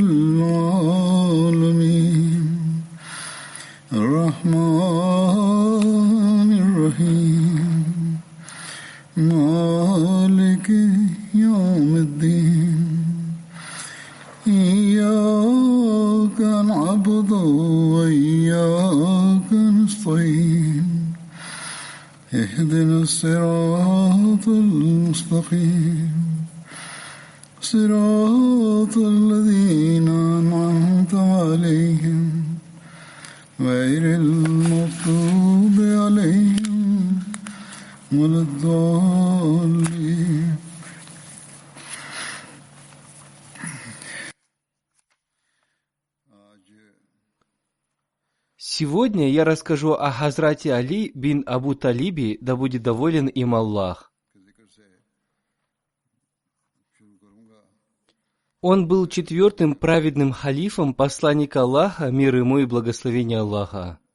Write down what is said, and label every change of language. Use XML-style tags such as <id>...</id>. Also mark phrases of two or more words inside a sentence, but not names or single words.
<ar>العالمين الرحمن الرحيم مالك يوم الدين إياك نعبد وإياك نستعين اهدنا الصراط المستقيم صراط الذين أنعمت عليهم غير المغضوب عليهم ولا الضالين.</ar> <ru>Сегодня я расскажу о Хазрате Али бин Абу Талибе, да будет доволен им Аллах. Он был четвертым праведным халифом посланника Аллаха, мир ему и благословение Аллаха.</ru>